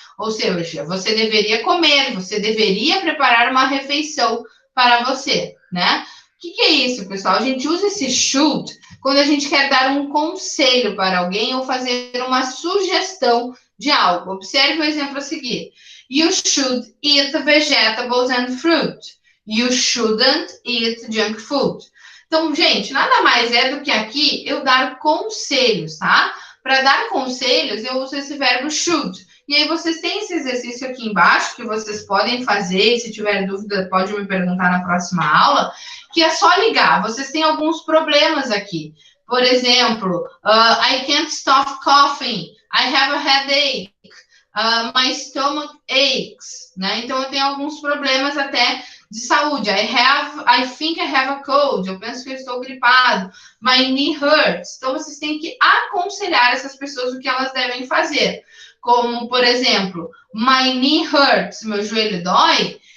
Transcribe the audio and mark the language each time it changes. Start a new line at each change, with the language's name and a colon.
Portuguese: Ou seja, você deveria comer, você deveria preparar uma refeição para você, né? O que é isso, pessoal? A gente usa esse should quando a gente quer dar um conselho para alguém ou fazer uma sugestão de algo. Observe o exemplo a seguir.
English: You should eat vegetables and fruit. You shouldn't eat junk food.
Portuguese: Então, gente, nada mais é do que aqui eu dar conselhos, tá? Para dar conselhos, eu uso esse verbo should. E aí vocês têm esse exercício aqui embaixo que vocês podem fazer. Se tiver dúvida, pode me perguntar na próxima aula, que é só ligar. Vocês têm alguns problemas aqui. Por exemplo,
English: I can't stop coughing. I have a headache. My stomach aches. Né?
Portuguese: Então, eu tenho alguns problemas até de saúde.
English: I think I have a cold.
Portuguese: Eu penso que eu estou gripado.
English: My knee hurts.
Portuguese: Então, vocês têm que aconselhar essas pessoas o que elas devem fazer. Como, por exemplo,
English: my knee hurts.
Portuguese: Meu joelho dói.